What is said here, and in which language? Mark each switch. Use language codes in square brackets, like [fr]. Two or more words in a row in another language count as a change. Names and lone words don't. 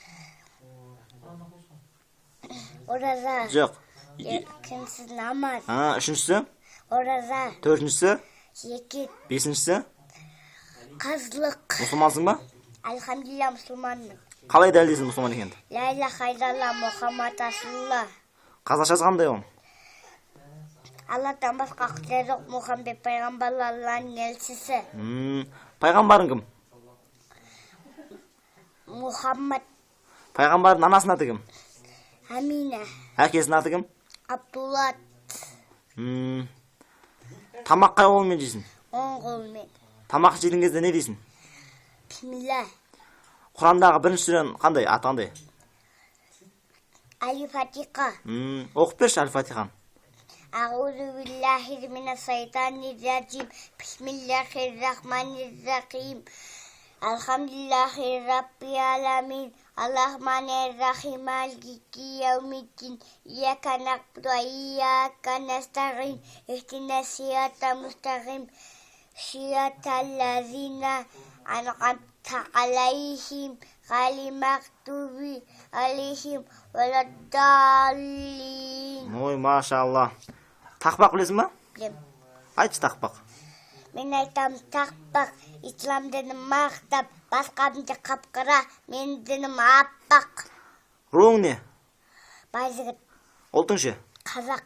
[kk] Ораза. жоқ. Екіншісі намаз. Үшіншісі, Ораза. төртіншісі, Зекет. бесіншісі. Қазлық. Мұсылмансың ба? Альхамдулилля мұсылманмын. Қалай дәлелдейсің мұсылман екенді? [ar] لا إله إلا الله محمد رسول الله. [kk] Қазақшасы қандай ол? Алладан басқа құдай жоқ, Мұхаммед пайғамбар Алланың елшісі. Пайғамбарың кім? Мұхаммад. Пайғамбардың анасының аты кім? Амина. Әкесінің аты кім? Абдуллат. Тамақ қай қолмен жейсің? Оң қолмен. Тамақ жеген кезде не дейсің? Бисмилла. Құрандағы бірінші сүренің қандай? Аты қандай? Аль-Фатиха. Оқып берші Аль-Фатиханы. [ar] أعوذ بالله من الشيطان الرجيم. بسم الله الرحمن الرحيم. الحمد لله رب العالمين. الرحمن الرحيم. مالك يوم الدين. إياك نعبد وإياك نستعين. اهدنا الصراط المستقيم. صراط الذين أنعمت عليهم غير المغضوب عليهم ولا الضالين. [kk] Ой, машалла. Тақпақ білесің ба? Білем. Айтшы тақпақ. Мен айтам тақпақ, ислам дінім мақтап, басқамды қапқыра, мен дінім аппақ. Руың не? Байжігіт. Ұлтың ше? Қазақ.